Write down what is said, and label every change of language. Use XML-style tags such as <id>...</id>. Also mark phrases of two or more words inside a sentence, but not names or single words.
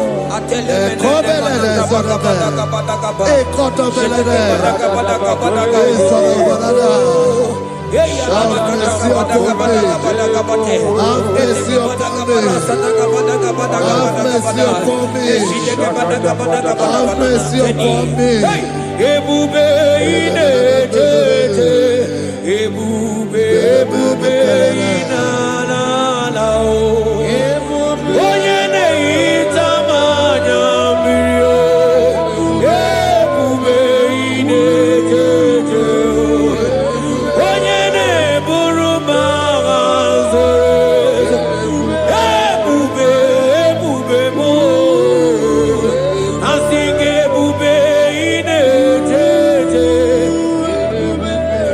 <en>Have mercy upon me. Have mercy upon me. Have mercy upon me. Have mercy upon me.</en> <ig>Ebube ine tete, ebube ina na na o. Onye na-ehita mmanya mmiri o. Ebube ine tete o. Onye na-eburu m agha zoro ezo. Ebube m o. Asị gị ebube ine tete.</ig>